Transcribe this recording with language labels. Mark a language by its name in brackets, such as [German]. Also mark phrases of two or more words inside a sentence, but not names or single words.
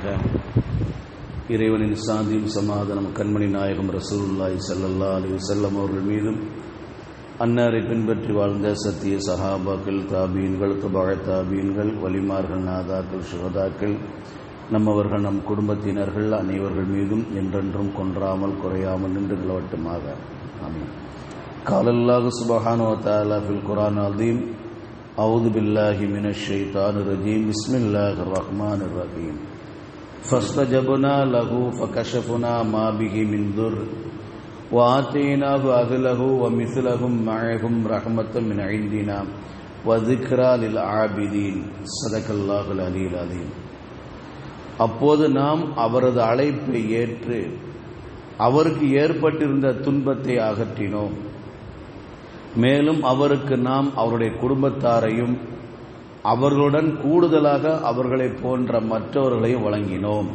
[Tamil] இறைவனின் சாந்தியும் சமாதானம் கண்மணி நாயகம் [Arabic] رسول الله صلى الله عليه وسلم [Tamil] அவர்கள் மீதும், அன்னாரை பின்பற்றி வாழ்ந்த சத்திய சஹாபாக்கள், தாபீன்கள், தபஅ தாபீன்கள், வலிமார்கள், நாதாக்கள், சுஹதாக்கள், நம்மவர்கள், நம் குடும்பத்தினர்கள் அனைவர்கள் மீதும் என்றென்றும் கொன்றாமல் குறையாமல் நின்று நிலவட்டுமாக. ஆமீன். [Arabic] قال الله سبحانه وتعالى في القرآن العظيم: أعوذ بالله من الشيطان الرجيم بسم الله الرحمن الرحيم فاستجبنا له فكشفنا ما به من ضر وآتيناه أهله ومثلهم معهم رحمة من عندنا وذكرى للعابدين صدق الله العلي العظيم. [Tamil] அப்போது நாம் அவரது அழைப்பை ஏற்று அவருக்கு ஏற்பட்டிருந்த துன்பத்தை அகற்றினோம். மேலும் அவருக்கு நாம் அவருடைய குடும்பத்தாரையும் அவர்களுடன் கூடுதலாக அவர்களை போன்ற மற்றவர்களையும் வழங்கினோம்.